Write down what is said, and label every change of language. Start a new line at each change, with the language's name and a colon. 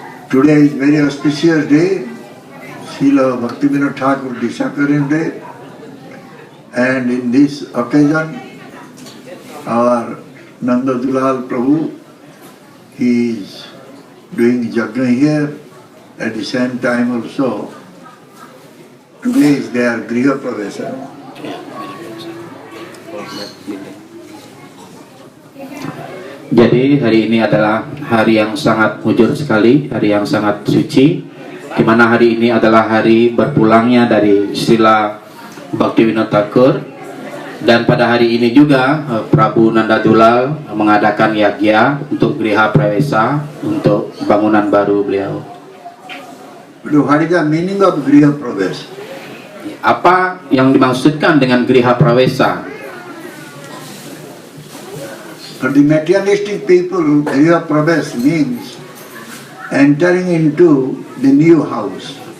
English: Today is very auspicious day, Srila Bhaktivinoda Thakur Disakaran Day, and in this occasion, our Nanda Dulal Prabhu, he is doing yajna here. At the same time also, today is their Griha Pravesa.
Indonesian: Jadi hari ini adalah hari yang sangat mujur sekali, hari yang sangat suci, di mana hari ini adalah hari berpulangnya dari Srila Bhaktivinoda Thakur. Dan pada hari ini juga Prabu Nanda Dulal mengadakan yagya untuk Griha Pravesa, untuk bangunan baru beliau.
English: What is the meaning of Griha Pravesa?
Indonesian: Apa yang dimaksudkan dengan griha prawesa?
English: For the materialistic people, Griha Pravesh means entering into the new house.